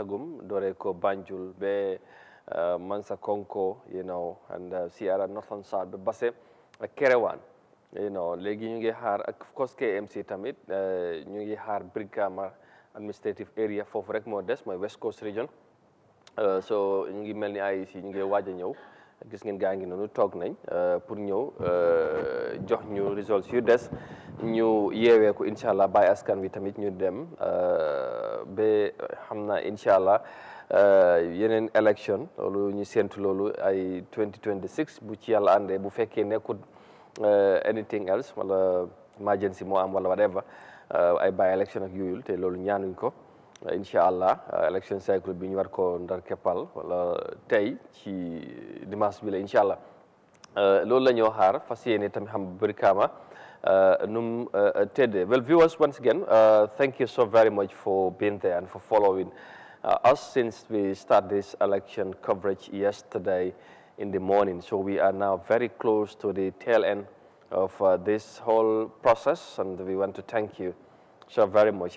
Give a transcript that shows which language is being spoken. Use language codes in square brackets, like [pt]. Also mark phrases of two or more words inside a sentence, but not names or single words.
[wo] agum dooree ko Banjul be Mansa Konko and Sierra Northern South ba Basse ak Kerewan léegi ñu ngi xaar ak [en] of course [wo] KMC tamit ñu ngi xaar Brikama administrative area foofu rek moo des mooy West Coast Region so ñu ngi mel ni IEC ñu ngi waaj a ñëw gis ngeen gaa ngi noonu toog nañ pour ñëw jox ñu results yu des ñu yeewee ko [ar] إن شاء الله [wo] bàyyi askan wi tamit ñu dem ba xam naa [ar] إن شاء الله [wo] yeneen élection loolu ñu séntu loolu ay 2026 bu ci yàlla àndee bu fekkee nekkul [en] anything else [wo] wala emergency moo am wala whatever ay bàyyi élection ak yooyul te loolu ñaanuñ ko [ar] إن شاء الله [wo] élection cycle bi ñu war ko ndar keppal wala tey ci dimanche bi la [ar] إن شاء الله [wo] loolu la ñoo xaar fas yéene tamit xam Brikama num tedde. [en] Well, viewers, once again, thank you so very much for being there and for following us since we start this election coverage yesterday in the morning. So we are now very close to the tail end of this whole process, and we want to thank you so very much.